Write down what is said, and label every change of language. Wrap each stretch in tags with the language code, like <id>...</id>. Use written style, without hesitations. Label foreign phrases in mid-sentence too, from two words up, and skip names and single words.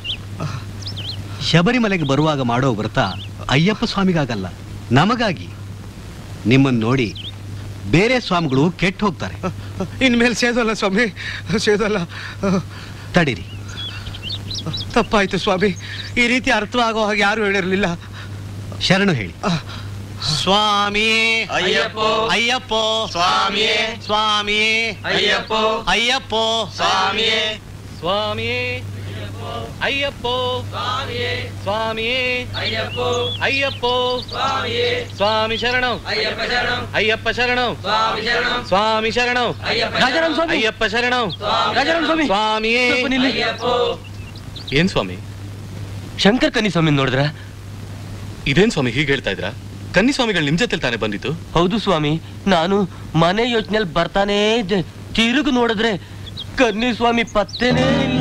<kn>ಶಬರಿಮಲೆಗೆ ಬರುವಾಗ ಮಾಡೋ ವ್ರತ ಅಯ್ಯಪ್ಪ ಸ್ವಾಮಿಗಾಗಲ್ಲ, ನಮಗಾಗಿ. ನಿಮ್ಮನ್ನು ನೋಡಿ ಬೇರೆ ಸ್ವಾಮಿಗಳು ಕೆಟ್ಟು ಹೋಗ್ತಾರೆ. ಇನ್ಮೇಲೆ ಸೇದಲ್ಲ ಸ್ವಾಮಿ, ಸೇದಲ್ಲ. ತಡೀರಿ. ತಪ್ಪಾಯ್ತು ಸ್ವಾಮಿ, ಈ ರೀತಿ ಅರ್ಥವಾಗೋ ಹಾಗೆ ಯಾರು ಹೇಳಿರಲಿಲ್ಲ. ಶರಣು ಹೇಳಿ. स्वामी अय्यप्पो ಅಯ್ಯಪ್ಪೋ स्वामी ಸ್ವಾಮಿ अय्यप्पो ಅಯ್ಯಪ್ಪೋ स्वामी ಸ್ವಾಮಿ ಅಯ್ಯಪ್ಪೋ ಸ್ವಾಮಿ अय्यप्पो ಅಯ್ಯಪ್ಪೋ स्वामी ಸ್ವಾಮಿ ಶರಣಂ अय्यप्प शरणं ಅಯ್ಯಪ್ಪ ಶರಣಂ स्वामी शरणं ಸ್ವಾಮಿ ಶರಣಂ ರಾಜಾರಾಮ್ ಸ್ವಾಮಿ ಅಯ್ಯಪ್ಪ ಶರಣಂ ರಾಜಾರಾಮ್ ಸ್ವಾಮಿ ಸ್ವಾಮಿ ಅಯ್ಯಪ್ಪೋ. ಏನ್ ಸ್ವಾಮಿ? ಶಂಕರ್ ಕನ್ನಿ ಸ್ವಾಮಿ ನೋಡಿದ್ರ? ಇದೇನ್ ಸ್ವಾಮಿ ಹೀಗೆ ಹೇಳ್ತಾ ಇದ್ರ? ಕನ್ನಿ ಸ್ವಾಮಿಗಳು ನಿಮ್ ಜೊತೆ ತಾನೇ ಬಂದಿತ್ತು? ಹೌದು ಸ್ವಾಮಿ, ನಾನು ಮನೆ ಯೋಚನೆಯಲ್ಲಿ ಬರ್ತಾನೆ ತಿರುಗು ನೋಡಿದ್ರೆ ಕನ್ನಿ ಸ್ವಾಮಿ ಪತ್ತೇನೇ ಇಲ್ಲ.</kn>